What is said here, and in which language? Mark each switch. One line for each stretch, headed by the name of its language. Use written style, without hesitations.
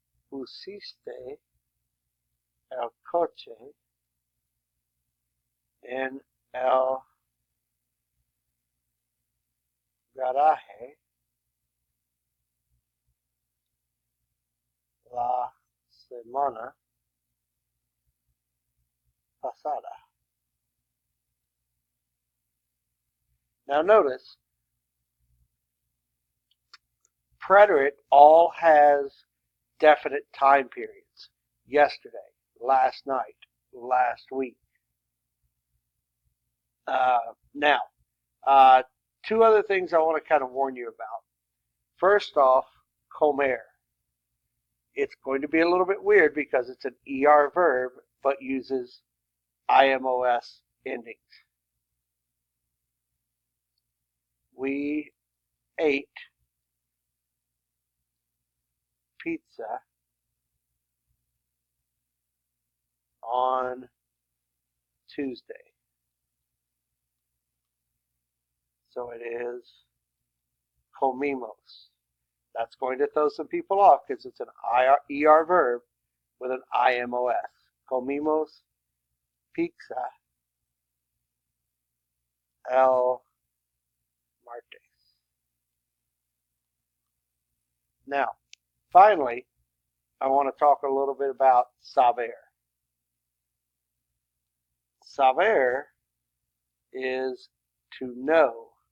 Spanish: Pusiste el coche en el garaje la semana pasada.
English: Now notice, preterite all has definite time periods. Yesterday, last night, last week. Now, two other things I want to kind of warn you about. First off, comer. It's going to be a little bit weird because it's an ER verb, but uses IMOS endings. We ate pizza on Tuesday. So it is comimos. That's going to throw some people off because it's an ER verb with an IMOS.
Spanish: Comimos pizza el martes.
English: Now, finally, I want to talk a little bit about saber. Saber is to know.